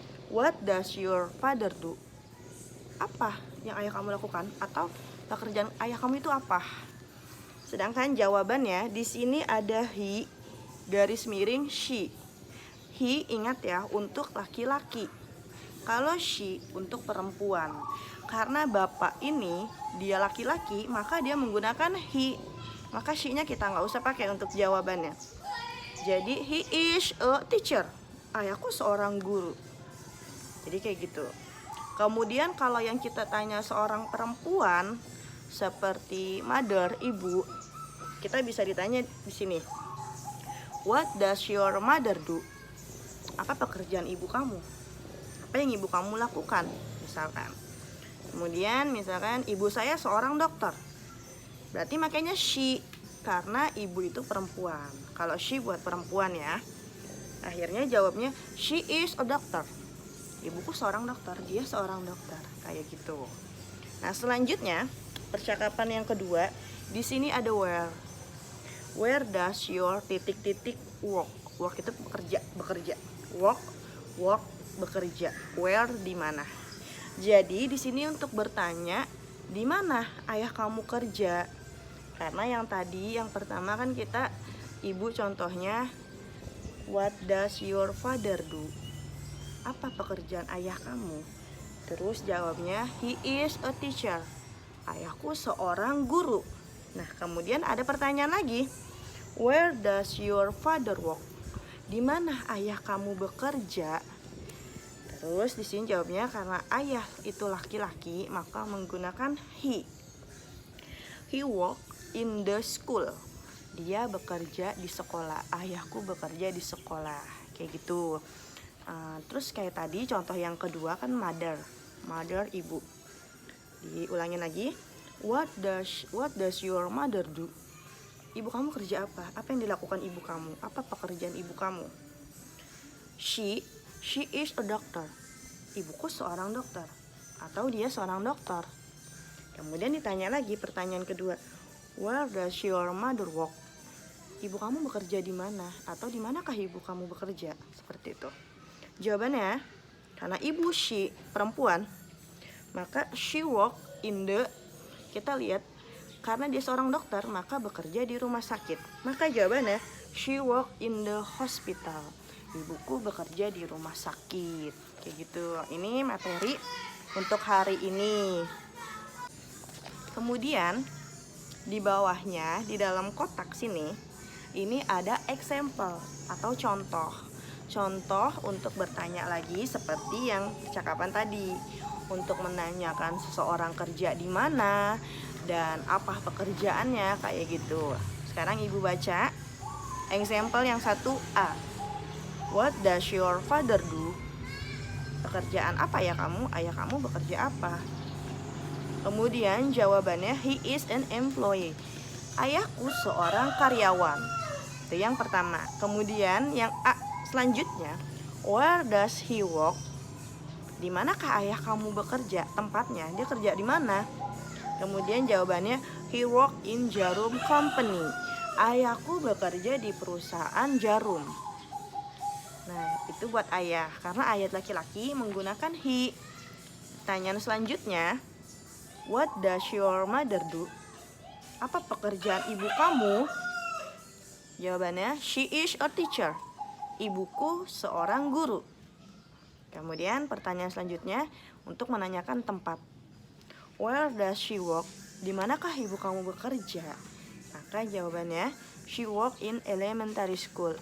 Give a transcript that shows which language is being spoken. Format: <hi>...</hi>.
<en>What does your father do?</en> <id>Apa yang ayah kamu lakukan? Atau pekerjaan ayah kamu itu apa? Sedangkan jawabannya di sini ada he, garis miring she. He, ingat ya, untuk laki-laki. Kalau she untuk perempuan. Karena bapak ini dia laki-laki, maka dia menggunakan he. Maka she-nya kita nggak usah pakai untuk jawabannya. Jadi</id> <en>he is a teacher.</en> <id>Ayahku seorang guru. Jadi kayak gitu. Kemudian kalau yang kita tanya seorang perempuan seperti mother, ibu, kita bisa ditanya di sini.</id> <en>What does your mother do?</en> <id>Apa pekerjaan ibu kamu? Apa yang ibu kamu lakukan? Misalkan. Kemudian misalkan ibu saya seorang dokter. Berarti makanya she, karena ibu itu perempuan. Kalau she buat perempuan ya. Akhirnya jawabnya</id> <en>she is a doctor.</en> <id>Ibuku seorang dokter, dia seorang dokter. Kayak gitu. Nah, selanjutnya percakapan yang kedua, di sini ada where.</id> <en>Where does your work? Work</en> <id>itu bekerja. Work bekerja. Where di mana? Jadi di sini untuk bertanya di mana ayah kamu kerja. Karena yang tadi yang pertama kan kita ibu contohnya</id> <en>what does your father do?</en> <id>Apa pekerjaan ayah kamu? Terus jawabnya</id> <en>he is a teacher.</en> <id>Ayahku seorang guru. Nah, kemudian ada pertanyaan lagi.</id> <en>Where does your father work?</en> <id>Di mana ayah kamu bekerja? Terus di sini jawabnya karena ayah itu laki-laki, maka menggunakan he.</id> <en>He work in the school.</en> <id>Dia bekerja di sekolah. Ayahku bekerja di sekolah. Kayak gitu. Terus kayak tadi contoh yang kedua kan mother. Mother, ibu. Diulangin lagi.</id> <en>What does your mother do?</en> <id>Ibu kamu kerja apa? Apa yang dilakukan ibu kamu? Apa pekerjaan ibu kamu?</id> <en>She is a doctor.</en> <id>Ibuku seorang dokter. Atau dia seorang dokter. Kemudian ditanya lagi pertanyaan kedua.</id> <en>Where does your mother work?</en> <id>Ibu kamu bekerja di mana? Atau di manakah ibu kamu bekerja? Seperti itu. Jawabannya, karena ibu she, perempuan, maka</id> <en>she work in the,</en> <id>kita lihat, karena dia seorang dokter, maka bekerja di rumah sakit.</id> <en>Maka jawabannya, she work in the hospital.</en> <id>Ibuku bekerja di rumah sakit. Kayak gitu. Ini materi untuk hari ini. Kemudian di bawahnya, di dalam kotak sini ini ada example atau contoh. Contoh untuk bertanya lagi seperti yang percakapan tadi. Untuk menanyakan seseorang kerja di mana dan apa pekerjaannya kayak gitu. Sekarang Ibu baca example yang 1A.</id> <en>What does your father do?</en> <id>Pekerjaan apa ya kamu? Ayah kamu bekerja apa? Kemudian jawabannya</id> <en>he is an employee.</en> <id>Ayahku seorang karyawan. Itu yang pertama. Kemudian yang A selanjutnya,</id> <en>where does he work?</en> <id>Di manakah ayah kamu bekerja? Tempatnya, dia kerja di mana? Kemudian jawabannya</id> <en>he work in Jarum Company.</en> <id>Ayahku bekerja di perusahaan jarum. Nah, itu buat ayah. Karena ayat laki-laki menggunakan he. Pertanyaan selanjutnya,</id> <en>what does your mother do?</en> <id>Apa pekerjaan ibu kamu?</id> <en>Jawabannya, she is a teacher.</en> <id>Ibuku seorang guru. Kemudian pertanyaan selanjutnya untuk menanyakan tempat.</id> <en>Where does she work?</en> <id>Di manakah ibu kamu bekerja?</id> <en>Maka jawabannya, she work in elementary school.</en>